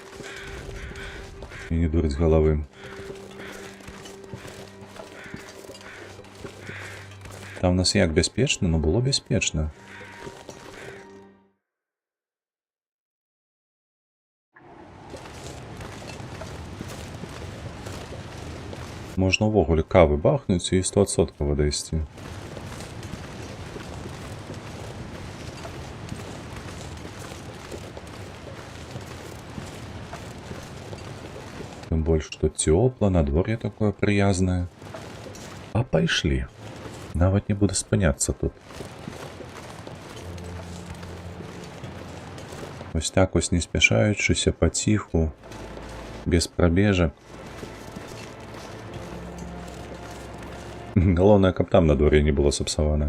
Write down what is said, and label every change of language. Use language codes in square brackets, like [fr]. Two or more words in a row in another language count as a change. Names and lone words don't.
[be] І не дурыць галавы. Там у нас як бяспечна? Ну, было бяспечна. Можна ўвогуле кавы бахнуць і 100% дайсці. [ru] Тем больше, что тепло, надворье такое приязное. [be] А пайшлі. Нават не буду спыняцца тут. Ось так ось не спяшаючыся, паціху, без прабежак. Галоўнае, каб там надворье не было сапсаванае.